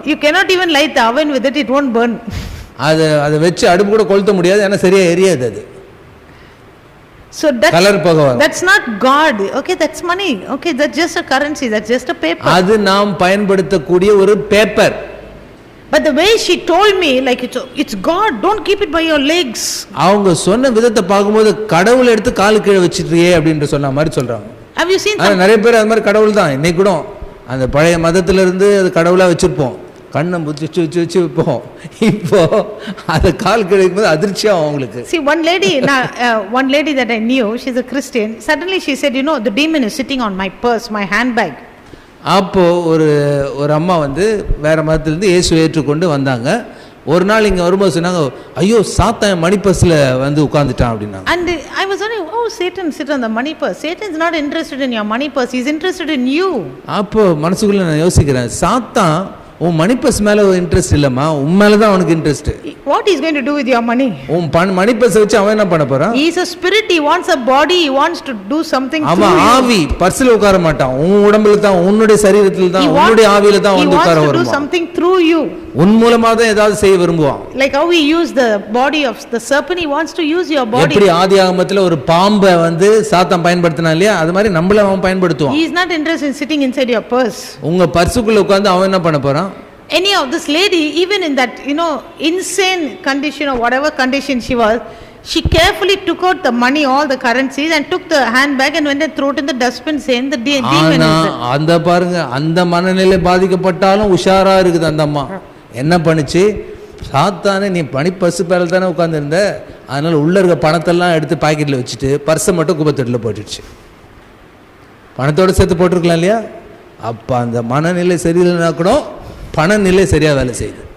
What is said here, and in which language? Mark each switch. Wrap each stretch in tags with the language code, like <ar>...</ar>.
<en>You cannot even light the oven with it, it won't burn.</en> <ta>அதை வச்சு அடுப்பு கூட கொளுத்த முடியாது, ஏன்னா சரியா எரியாது அது.</ta> <en>So that's not God. Okay, that's money. Okay, that's just a currency, that's just a paper.</en> <ta>அது நாம் பயன்படுத்தக்கூடிய ஒரு paper.</ta> <en>But the way she told me, like it's God, don't keep it by your legs.</en> <ta>அவங்க சொன்ன விதத்தை பார்க்கும்போது கடவுளை எடுத்து காலு கீழே வச்சிட்டியே அப்படின்ற சொன்ன மாதிரி சொல்றாங்க.</ta> <en>Have you seen</en> <ta>நிறைய பேர் அது மாதிரி கடவுள் தான் இன்னைக்கு கூட அந்த பழைய மதத்துல இருந்து அது கடவுளா வச்சிருப்போம், கண்ணை வச்சு வைப்போம், இப்போ அதை கால் கிடைக்கும்போது அதிர்ச்சியா அவங்களுக்கு.</ta> <en>See, one lady that I knew, she's a Christian, suddenly she said, the demon is sitting on my purse, my handbag.</en> <ta>அப்போ ஒரு அம்மா வேற மதத்திலிருந்து இயேசு ஏற்றுக்கொண்டு வந்தாங்க. ஒரு நாள் இங்க வரும்போது சொன்னாங்க, ஐயோ சாத்தான் மணி பர்ஸ்ல உட்கார்ந்துட்டான் அப்படின்னா.</ta> <en>And I was wondering, Satan sit on the money purse. Satan is not interested in your money purse, he is interested in you.</en> <ta>அப்போ மனசுக்குள்ள நான் யோசிக்கிறேன், சாத்தான் உன் மணி பர்ஸ் மேல இன்ட்ரெஸ்ட் இல்லம்மா, உன் மேல தான் அவனுக்கு interest.</ta> <en>What he is going to do with your money?</en> <ta>உன் மணி பர்ஸ் வச்சு அவன் என்ன பண்ண போறான்?</ta> <en>He is a spirit, he wants a body, he wants to do something through</en> <ta>அவன்</ta> <en>you.</en> <ta>ஆவி பர்ஸ்ல உட்கார மாட்டான், உன் உடம்புல தான், உன்னுடைய சரீரத்துல தான், உன்னுடைய ஆவியில தான் வந்து உட்கார</ta> <en>He wants to do</en> <ta>வருவான்.</ta> <en>something through you.</en> <ta>உன் மூலமா தான் ஏதாவது செய்ய விரும்புவான்.</ta> <en>Like how he used the body of the serpent, he wants to use your body.</en> <ta>எப்படி ஆதியாகமத்துல ஒரு பாம்பை வந்து சாத்தான் பயன்படுத்தினா இல்லையா, அது மாதிரி நம்மள அவன் பயன்படுத்துவான்.</ta> <en>He is not interested in sitting inside your purse.</en> <ta>உங்க பர்சுக்குள்ள உட்கார்ந்து அவன் என்ன பண்ண போறான்?</ta> <en>Any of this lady, even in that, insane condition or whatever condition she was, she carefully took out the money, all the currencies, and took the handbag and went and threw it in the dustbin, saying the demon is there.</en> <ta>அந்த பாருங்க, அந்த மனநிலை பாதிக்கப்பட்டாலும் உஷாரா இருக்குது அந்த அம்மா. என்ன பண்ணுச்சு? சாத்தானே, நீ பணி பர்சு பேரல தானே உட்கார்ந்து இருந்த, அதனால உள்ள இருக்க பணத்தெல்லாம் எடுத்து பாக்கெட்ல வச்சுட்டு பர்ஸை மட்டும் குப்பத்தொட்டில போட்டுடுச்சு. பணத்தோட சேர்த்து போட்டிருக்கலாம் இல்லையா? அப்ப அந்த மனநிலை சரியில்லைனா கூட பணநிலை சரியா வேலை செய்யுது.</ta>